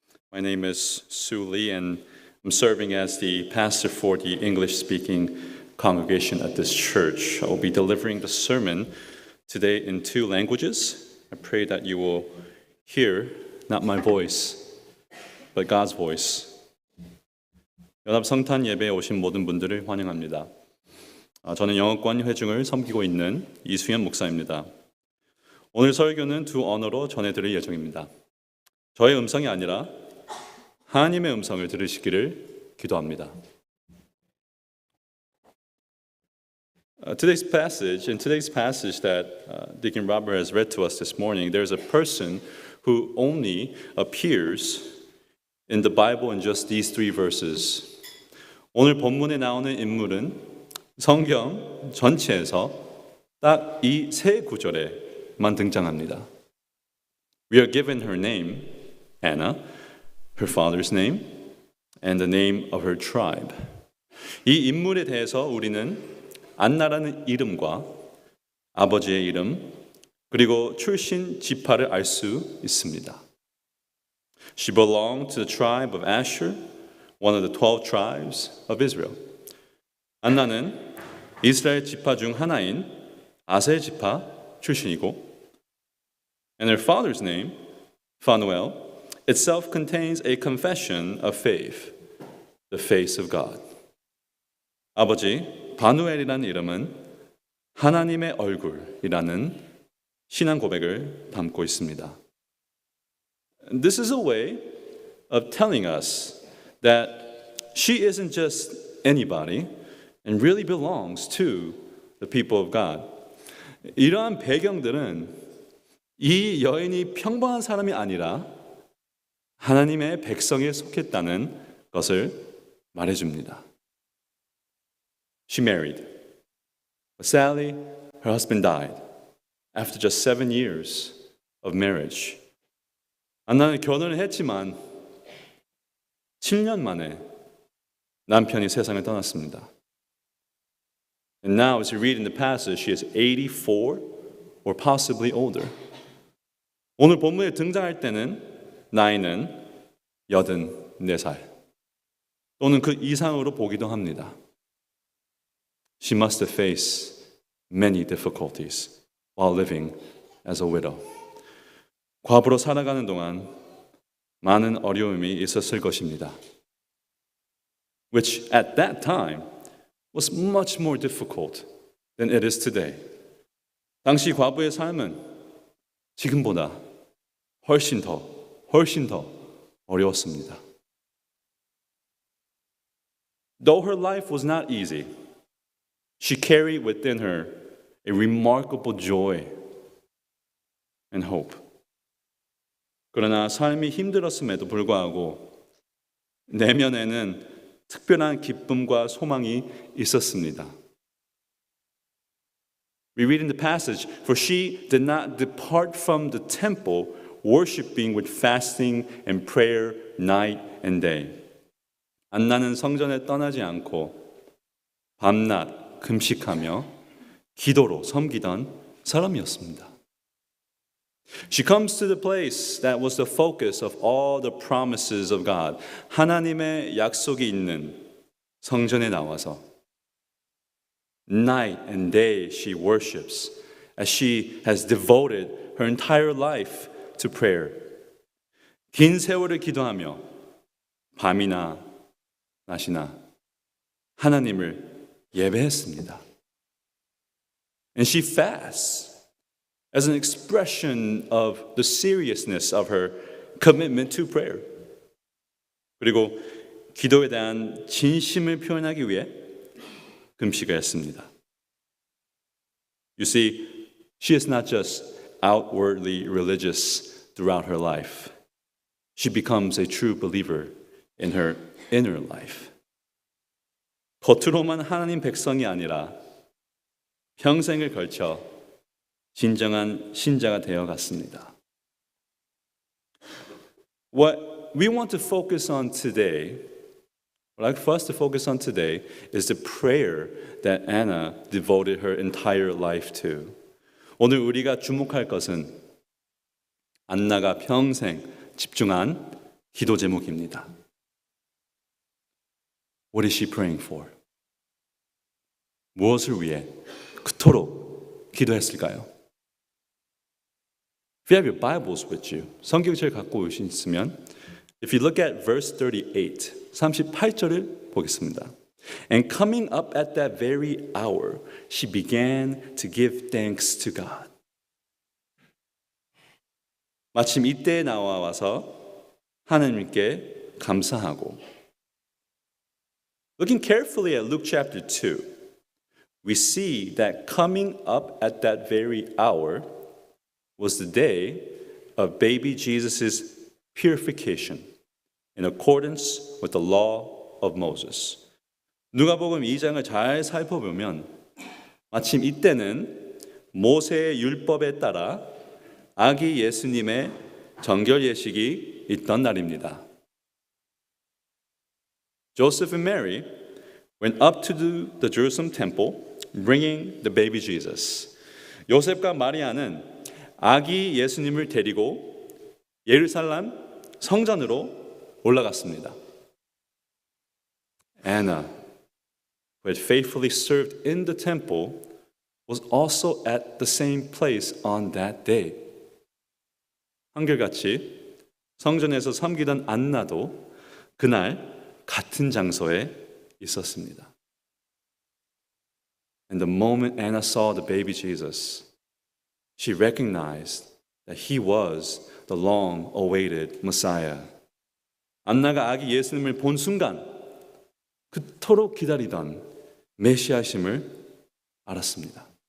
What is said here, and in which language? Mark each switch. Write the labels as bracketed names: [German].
[English] My name is Sue Lee, and I'm serving as the pastor for the English-speaking congregation at this church. I will be delivering the sermon today in two languages. I pray that you will hear not my voice, but God's voice. [Korean] 연합 성탄 예배에 오신 모든 분들을 환영합니다. 저는 영어권 회중을 섬기고 있는 이수연 목사입니다. 오늘 설교는 두 언어로 전해드릴 예정입니다. 저의 음성이 아니라 하나님의 음성을 들으시기를 기도합니다. [English] In today's passage that Deacon Robert has read to us this morning, there's a person who only appears in the Bible in just these three verses. [Korean] 오늘 본문에 나오는 인물은 성경 전체에서 딱 이 세 구절에만 등장합니다. [English] We are given her name, Anna, her father's name, and the name of her tribe. [Korean] 이 인물에 대해서 우리는 안나라는 이름과 아버지의 이름, 그리고 출신 지파를 알 수 있습니다. [English] She belonged to the tribe of Asher, one of the 12 tribes of Israel. [Korean] 안나는 이스라엘 지파 중 하나인 아셀 지파 출신이고, [English] and her father's name, Phanuel, itself contains a confession of faith, the face of God. [Korean] 아버지 바누엘이라는 이름은 하나님의 얼굴이라는 신앙 고백을 담고 있습니다. [English] This is a way of telling us that she isn't just anybody and really belongs to the people of God. [Korean] 이러한 배경들은 이 여인이 평범한 사람이 아니라 하나님의 백성에 속했다는 것을 말해줍니다. [English] She married. But sadly, her husband died after just 7 years of marriage. [Korean] 안나는 결혼을 했지만 7년 만에 남편이 세상을 떠났습니다. [English] And now, as you read in the passage, she is 84 or possibly older. [Korean] 오늘 본문에 등장할 때는 나이는 84살 또는 그 이상으로 보기도 합니다. [English] She must have faced many difficulties while living as a widow. [Korean] 과부로 살아가는 동안 많은 어려움이 있었을 것입니다. [English] Which at that time was much more difficult than it is today. [Korean] 당시 과부의 삶은 지금보다 훨씬 더 어려웠습니다. [English] Though her life was not easy, she carried within her a remarkable joy and hope. [Korean] 그러나 삶이 힘들었음에도 불구하고 내면에는 특별한 기쁨과 소망이 있었습니다. [English] We read in the passage, for she did not depart from the temple, worshiping with fasting and prayer night and day. [Korean] 안나는 성전에 떠나지 않고 밤낮 금식하며 기도로 섬기던 사람이었습니다. [English] She comes to the place that was the focus of all the promises of God. [Korean] 하나님의 약속이 있는 성전에 나와서 [English] night and day she worships as she has devoted her entire life to prayer. [Korean] 긴 세월을 기도하며 밤이나 낮이나 하나님을 예배했습니다. [English] And she fasts as an expression of the seriousness of her commitment to prayer. [Korean] 그리고 기도에 대한 진심을 표현하기 위해 금식을 했습니다. [English] You see, she is not just outwardly religious throughout her life. She becomes a true believer in her inner life. [Korean] 겉으로만 하나님 백성이 아니라 평생을 걸쳐 진정한 신자가 되어 갔습니다. [English] What we want to focus on today, what I'd like for us to focus on today, is the prayer that Anna devoted her entire life to. [Korean] 오늘 우리가 주목할 것은 안나가 평생 집중한 기도 제목입니다. [English] What is she praying for? [Korean] 무엇을 위해 그토록 기도했을까요? [English] If you have your Bibles with you, [Korean] 성경책을 갖고 오셨으면 [English] If you look at verse 38, [Korean] 38절을 보겠습니다. [English] And coming up at that very hour, she began to give thanks to God. [Korean] 마침 이때에 나와서 하나님께 감사하고 [English] Looking carefully at Luke chapter 2, we see that coming up at that very hour was the day of baby Jesus' purification in accordance with the law of Moses. [Korean] 누가복음 2장을 잘 살펴보면 마침 이때는 모세의 율법에 따라 아기 예수님의 정결 예식이 있던 날입니다. [English] Joseph and Mary went up to the Jerusalem temple bringing the baby Jesus. [Korean] 요셉과 마리아는 아기 예수님을 데리고 예루살렘 성전으로 올라갔습니다. [English] Anna, who had faithfully served in the temple, was also at the same place on that day. [Korean] 한결같이 성전에서 섬기던 안나도 그날 같은 장소에 있었습니다. [English] And the moment Anna saw the baby Jesus, she recognized that he was the long-awaited Messiah. [Korean] 안나가 아기 예수님을 본 순간 그토록 기다리던 메시아심을 알았습니다.